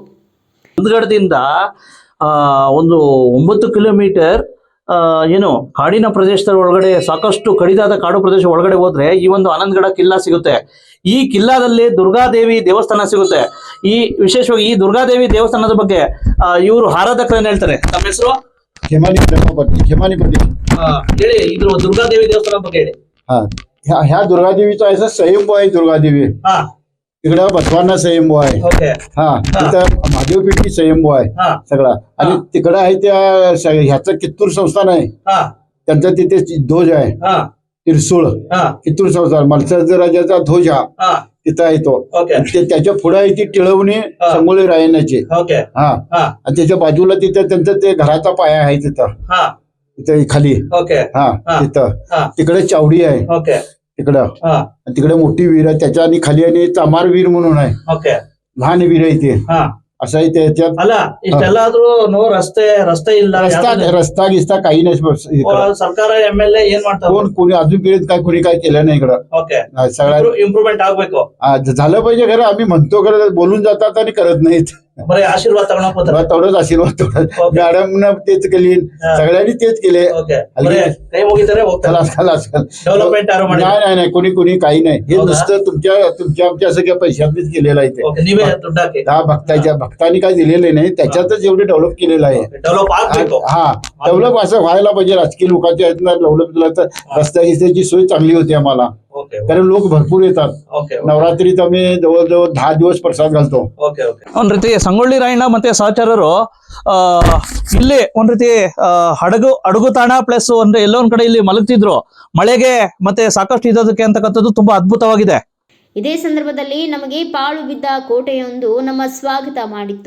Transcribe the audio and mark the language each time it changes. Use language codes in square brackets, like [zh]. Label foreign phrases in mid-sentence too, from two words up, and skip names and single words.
[kn] ನಂದಗಡದಿಂದ ಒಂದು 9 ಕಿಲೋಮೀಟರ್ ಏನು ಕಾಡಿನ ಪ್ರದೇಶದ ಒಳಗಡೆ, ಸಾಕಷ್ಟು ಕಡಿದಾದ ಕಾಡು ಪ್ರದೇಶ ಒಳಗಡೆ ಹೋದ್ರೆ ಈ ಒಂದು ಆನಂದಗಡ ಕಿಲ್ಲಾ ಸಿಗುತ್ತೆ. ಈ ಕಿಲ್ಲಾದಲ್ಲಿ ದುರ್ಗಾದೇವಿ ದೇವಸ್ಥಾನ ಸಿಗುತ್ತೆ. ಈ ವಿಶೇಷವಾಗಿ ಈ ದುರ್ಗಾದೇವಿ ದೇವಸ್ಥಾನದ ಬಗ್ಗೆ ಇವರು ಆರಾಧಕರನ್ನ ಹೇಳ್ತಾರೆ. ತಮ್ಮ ಹೆಸರು? खेमानीपट्टी ಹೇಳಿ, ಇದ್ರ ದುರ್ಗಾದೇವಿ ದೇವಸ್ಥಾನ ಬಗ್ಗೆ ಹೇಳಿ. [mr] ह्या दुर्गादेवीचा असं स्वयंभू आहे. दुर्गादेवी इकडं बसवांना स्वयंभू आहे. ओके. हा तिथं महादेवपेठी स्वयंभू आहे हा सगळा. आणि तिकडं आहे त्या ह्याचं कित्तूर संस्थान आहे, हा त्यांचा तिथे ध्वज आहे हा त्रिशूळ. हा कित्तूर संस्थान मत्स्यराज राजाचा ध्वज हा हा तिथं आहे तो. ओके. आणि ते त्याच्या पुढे आहे ती टिळवणी संगोळी रायण्याची. ओके. हा हा आणि त्याच्या बाजूला तिथं त्यांचं ते घराचा पाया आहे तिथं हा तिथे खाली. ओके. हा हा. तिथं हा तिकडे चावडी आहे ओके. तिकडं. हा आणि तिकडे मोठी विहीर आहे त्याच्या आणि खाली आणि चामार विहीर म्हणून आहे, ಓಕೆ. लहान विहीर आहे ते. ಹಾ असं आहे त्याच्यात. [kn] ಅಲ್ಲ ಇಷ್ಟೆಲ್ಲಾದ್ರೂ ರಸ್ತೆ ಇಲ್ಲ [mr] रस्ता [kn] ಯಾವ್ದು? [mr] रस्ता गिस्ता काही नाही इकडं. [kn] ಸರ್ಕಾರ MLA ಏನ್ ಮಾಡ್ತಾರೆ? [mr] कोण कोणी अजून पिढीत काय कोणी काय केलं नाही इकडं. ಓಕೆ. सगळ्या [kn] ಇಂಪ್ರೂವ್ಮೆಂಟ್ ಆಗ್ಬೇಕು. [mr] झालं पाहिजे खरं. आम्ही म्हणतो खरं, बोलून जातात आणि करत नाहीत. [kn] ಬರೀ ಆಶೀರ್ವಾದ ತಗೊಳಕ್ ಹೋಗ್ತಾರೆ. [mr] तेवढंच आशीर्वाद तेवढंच. Okay. मॅडमनं तेच केली, हा. सगळ्यांनी तेच केले. [kn] ಓಕೆ. ಬರೀ ಕೈ ಮುಗಿತಾರೆ ಹೋಗ್ತಾರೆ. [mr] खलास खलास. [kn] ಡೆವಲಪ್ಮೆಂಟ್ ಯಾರು ಮಾಡಿಲ್ಲ. [mr] नाही नाही नाही कोणी कोणी काही नाही. हे हौदा? नुसतं तुमच्या आमच्या सगळ्या पैशातच केलेलं आहे ते. [kn] ಓಕೆ. ನೀವೇ ದುಡ್ಡು ಹಾಕಿ [mr] हा भक्तांनी काय दिलेले नाही, त्याच्यातच एवढे डेव्हलप केलेलं आहे. [kn] ಡೆವಲಪ್ ಆಗ್ಬೇಕು. [mr] हा डेव्हलप असं व्हायला पाहिजे. राजकीय लोकांच्या आहेत ना डेव्हलप केलं तर रस्ता गिस्त्याची सोय चांगली होती आम्हाला, ಓಕೆ कारण लोक भरपूर येतात. ಓಕೆ नवरात्रीत आम्ही जवळजवळ 10 दिवस प्रसाद घालतो. [kn] ಓಕೆ ಓಕೆ. ಒಂದ್ ರೀತಿ ಸಂಗೊಳ್ಳಿ ರಾಯಣ್ಣ ಮತ್ತೆ ಸಹಚರರು ಇಲ್ಲಿ ಒಂದ್ ರೀತಿ ಹಡಗು ತಾಣ ಪ್ಲಸ್ ಅಂದ್ರೆ ಎಲ್ಲೋ ಒಂದ್ ಕಡೆ ಇಲ್ಲಿ ಮಲಗ್ತಿದ್ರು ಮಳೆಗೆ ಮತ್ತೆ ಸಾಕಷ್ಟು ಇರೋದಕ್ಕೆ ಅಂತಕ್ಕಂಥದ್ದು ತುಂಬಾ ಅದ್ಭುತವಾಗಿದೆ. ಇದೇ ಸಂದರ್ಭದಲ್ಲಿ ನಮಗೆ ಪಾಳು ಬಿದ್ದ ಕೋಟೆಯೊಂದು ನಮ್ಮ ಸ್ವಾಗತ ಮಾಡಿತ್ತು.